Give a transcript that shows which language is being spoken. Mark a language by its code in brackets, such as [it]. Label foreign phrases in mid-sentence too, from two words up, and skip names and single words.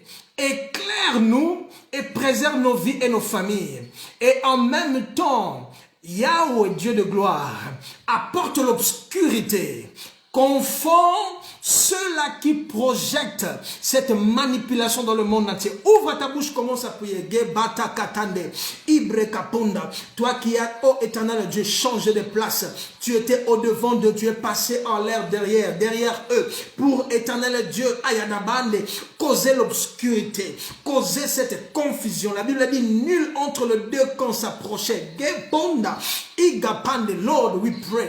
[fr] Éclaire-nous et préserve nos vies et nos familles. Et en même temps, Yahweh, Dieu de gloire, apporte l'obscurité, confond ceux-là qui projettent cette manipulation dans le monde entier. Ouvre ta bouche, commence à prier. Gebata katande, ibre kaponda. Toi qui as, ô éternel Dieu, changé de place. Tu étais au devant de Dieu, passé en l'air derrière eux. Pour éternel Dieu, ayadabande, causer l'obscurité, causer cette confusion. La Bible dit, nul entre les deux camps s'approchait. Geponda, igapande, [en] Lord, we pray.